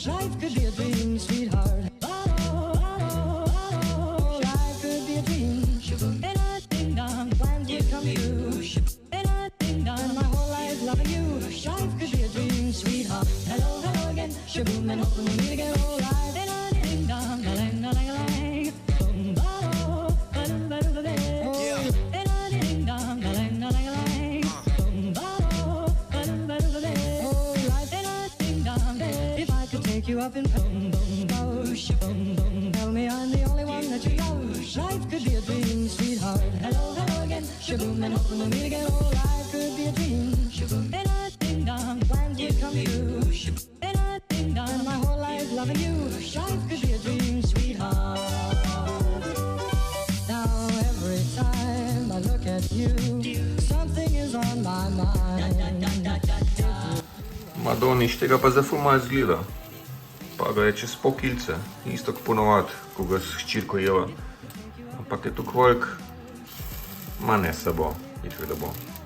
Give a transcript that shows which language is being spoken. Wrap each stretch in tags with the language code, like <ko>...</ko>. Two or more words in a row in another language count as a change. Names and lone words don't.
<en>Life could be a dream, sweetheart. Life could be a dream. In a ding dong, plans would come true. In a ding dong, my whole life loving you. Life could be a dream, sweetheart. Hello, hello again. Shaboom, and hoping we'll meet again. Oh, life in a ding dong, a-lang-a-lang-a-lang. Boom boom, in a ding dong, a-lang-a-lang-a-lang. You up in boom boom boom boom, tell me I'm the only one that you love. Life could be a dream, sweetheart. Hello, hello again. Shaboom, and hoping we'll meet again. Oh, life could be a dream. In a ding dong, plans would come true. In a ding dong, my whole life loving you. Life could be a dream, sweetheart. Now every time I look at you, something is on my mind.</en> <sl>Madoniš, tega pa zdaj ful malo izgleda. Pa ga je čez pol kilce, isto kot ponovad, ko ga s hčirko jeva. Ampak je tukaj velik, ma ne se bo, itak da bo.</sl>